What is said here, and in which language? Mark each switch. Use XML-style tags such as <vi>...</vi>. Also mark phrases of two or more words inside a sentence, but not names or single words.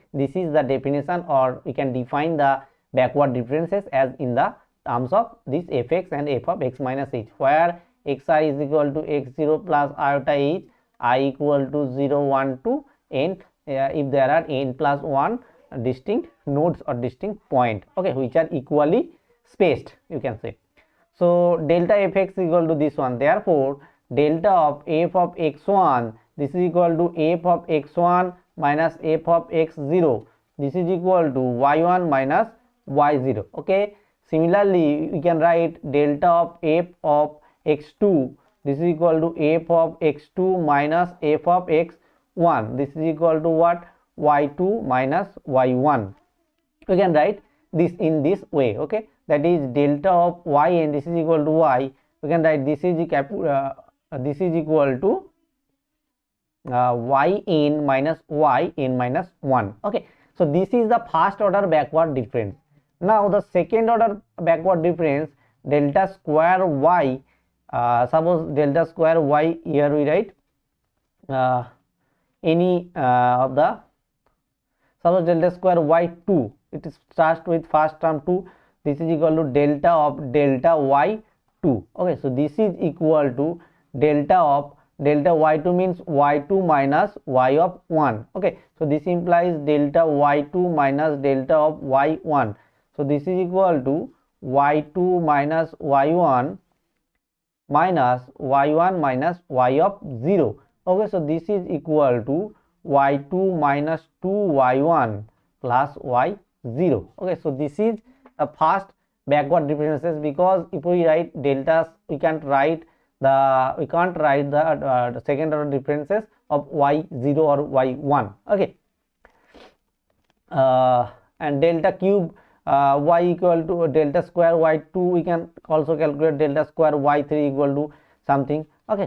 <en>This is the definition, or we can define the backward differences as in the terms of this fx and f of x minus h, where xi is equal to x0 plus iota h, I equal to 0 1 2 n, if there are n plus 1 distinct nodes or distinct point, okay, which are equally spaced, you can say. So delta fx is equal to this one, therefore delta of f of x1, this is equal to f of x1 minus f of x0, this is equal to y1 minus y0, okay. Similarly we can write delta of f of x2, this is equal to f of x2 minus f of x1, this is equal to what, y2 minus y1. We can write this in this way, okay, that is delta of yn, this is equal to y, we can write this is equal to yn minus yn minus 1, okay. So this is the first order backward difference. Now the second order backward difference, delta square y, suppose delta square y, here we write any of the, suppose delta square y2, it is starts with first term 2, this is equal to delta of delta y2, okay. So this is equal to delta of delta y2 means y2 minus y of 1, okay. So this implies delta y2 minus delta of y1, so this is equal to y2 minus y1 minus y1 minus y of 0, okay. So this is equal to y2 minus 2y1 plus y0, okay. So this is the first backward differences, because if we write deltas, we can't write the second order differences of y0 or y1, okay. And delta cube y equal to delta square y2, we can also calculate delta square y3 equal to something, okay.</en>